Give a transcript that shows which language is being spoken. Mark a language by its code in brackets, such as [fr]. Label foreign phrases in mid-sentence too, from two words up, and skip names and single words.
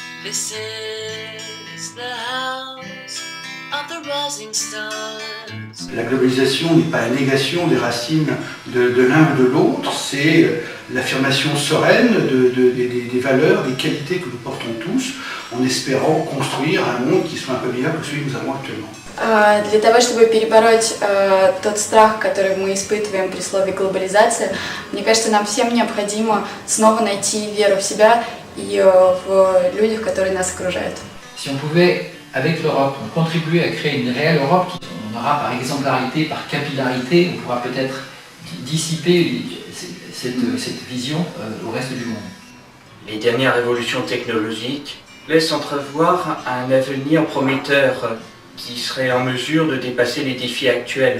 [en] This is the house of the rising stars. [fr] La globalisation n'est pas la négation des racines de l'un ou de l'autre, c'est l'affirmation sereine des valeurs, des qualités que nous portons tous, en espérant construire un monde qui soit un peu meilleur que celui que nous avons actuellement. [ru] Для того, чтобы перебороть тот страх, который мы испытываем при слове глобализация, мне кажется, нам всем необходимо снова найти веру в себя и в людях, которые нас окружают. [fr] Si on pouvait, avec l'Europe, contribuer à créer une réelle Europe, on aura par exemplarité, par capillarité, on pourra peut-être dissiper cette vision au reste du monde. Les dernières évolutions technologiques laissent entrevoir un avenir prometteur qui serait en mesure de dépasser les défis actuels.